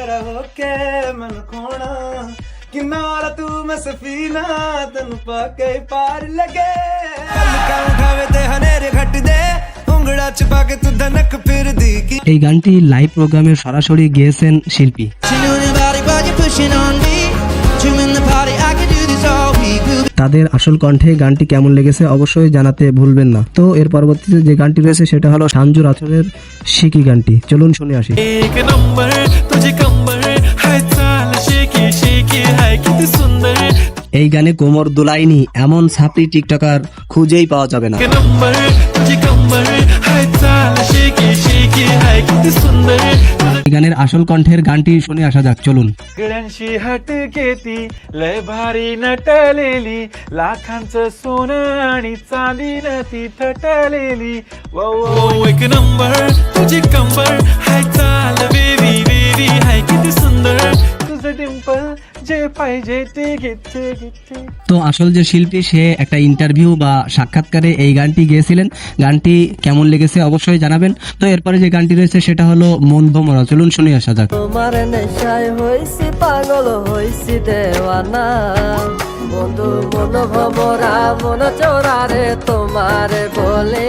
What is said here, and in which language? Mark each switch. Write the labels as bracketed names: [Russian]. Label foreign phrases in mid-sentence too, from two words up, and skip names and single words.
[Bangla] এই গানটি লাইভ প্রোগ্রামে সরাসরি গেয়েছেন শিল্পী। তাদের আসল কণ্ঠে গানটি কেমন লেগেছে অবশ্যই জানাতে ভুলবেন না। তো এর পরবর্তীতে যে গানটি রয়েছে সেটা হলো সাঞ্জু রাথোরের শিকি গানটি, চলুন শুনে আসি। [Marathi] एक नंबर तुझे कंबर हाय चाल शेकी शेकी हाय किती सुंदर. [Bangla] এই গানে কোমর দুলাইনি এমন ছাপড়ি টিকটকার খুঁজেই পাওয়া যাবে না। [Marathi] एक नंबर तुझे कंबर हाय चाल शेकी शेकी हाय किती सुंदर. [Bangla] এই गाনের আসল কণ্ঠের गानटी শুনে আসা যাক, চলুন। [Marathi] गड्यांशी हट घेती लय भारी नटलेली लाखांचं सोनं आणि चांदीनं ती थटलेली. वो एक नंबर तुझी कंबर हाय चाल बेबी बेबी हाय किती सुंदर. तुझं डिंपल जे पाहिजे ते घेते घेते. [Bangla] তো আসল যে শিল্পী সে একটা ইন্টারভিউ বা সাক্ষাৎকারে এই গানটি গেয়েছিলেন। গানটি কেমন লেগেছে অবশ্যই জানাবেন। তো এরপরে যে গানটি রয়েছে সেটা হলো মন ভমরা, চলুন শুনে আসা যাক। তোমার নেশায় হইছি পাগল হইছি দেওয়ানা, বন্ধু মন ভমরা মন চোরারে তোমার বলে।